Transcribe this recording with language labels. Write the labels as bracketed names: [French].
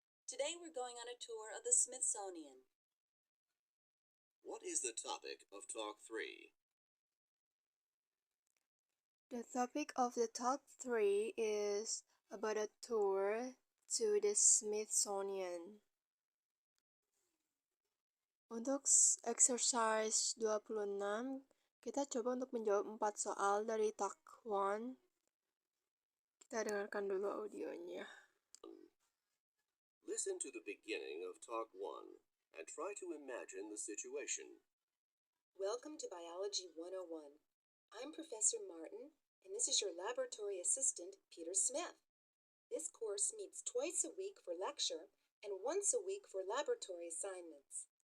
[English] Today we're going on a tour of the Smithsonian. What is the topic of Talk 3? The topic of the talk 3 is about a tour to the Smithsonian. [Indonesian] Untuk exercise 26, kita coba untuk menjawab 4 soal dari talk 1. Kita dengarkan dulu audionya. [English] Listen to the beginning of Talk 1 and try to imagine the situation. Welcome to Biology 101. I'm Professor Martin, and this is your laboratory assistant, Peter Smith. This course meets twice a week for lecture and once a week for laboratory assignments.